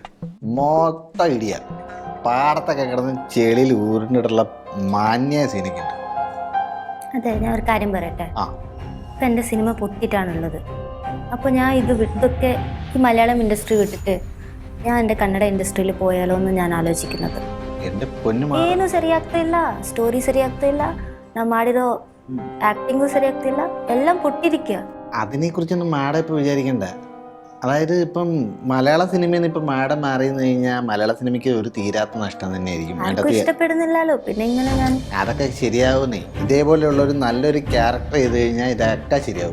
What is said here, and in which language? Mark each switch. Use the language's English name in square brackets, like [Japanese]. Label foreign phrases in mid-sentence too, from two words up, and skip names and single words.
[Malayalam] മൊത്തം ഇടിയ പാടത്തൊക്കെ കിടന്ന് ചെളിയിൽ ഊരിട്ടുള്ള മാന്യ സീനൊക്കെയുണ്ട്. അതെ, ഞാൻ ഒരു കാര്യം പറയട്ടെ. ഇപ്പം എൻ്റെ സിനിമ പൊട്ടിയിട്ടാണുള്ളത്. അപ്പോൾ ഞാൻ ഇതൊക്കെ ഈ മലയാളം ഇൻഡസ്ട്രി വിട്ടിട്ട് ഞാൻ എൻ്റെ കന്നഡ ഇൻഡസ്ട്രിയിൽ പോയാലോ എന്ന് ഞാൻ ആലോചിക്കുന്നത്. എൻ്റെ പൊന്നു [Kannada] ಏನು ಸರಿ ಆಗ್ತಾ ಇಲ್ಲ, ಸ್ಟೋರಿ ಸರಿ ಆಗ್ತಾ ಇಲ್ಲ, ನಾವು ಮಾಡಿರೋ [Malayalam] ആക്ടിങ്ങും ശരിയാകത്തില്ല, എല്ലാം പൊട്ടിരിക്കുക. അതിനെക്കുറിച്ചൊന്നും മാഡം ഇപ്പം വിചാരിക്കണ്ട. അതായത് ഇപ്പം മലയാള സിനിമയിൽ നിന്ന് ഇപ്പം മാഡം മാറിയെന്ന് കഴിഞ്ഞാൽ മലയാള സിനിമയ്ക്ക് ഒരു തീരാത്ത നഷ്ടം തന്നെയായിരിക്കും. ഇഷ്ടപ്പെടുന്നില്ലല്ലോ, പിന്നെ ഇങ്ങനെ ഞാൻ അതൊക്കെ ശരിയാവുന്നേ. ഇതേപോലെയുള്ള ഒരു നല്ലൊരു ക്യാരക്ടർ ചെയ്ത് കഴിഞ്ഞാൽ ഇതൊക്കെ ശരിയാവും.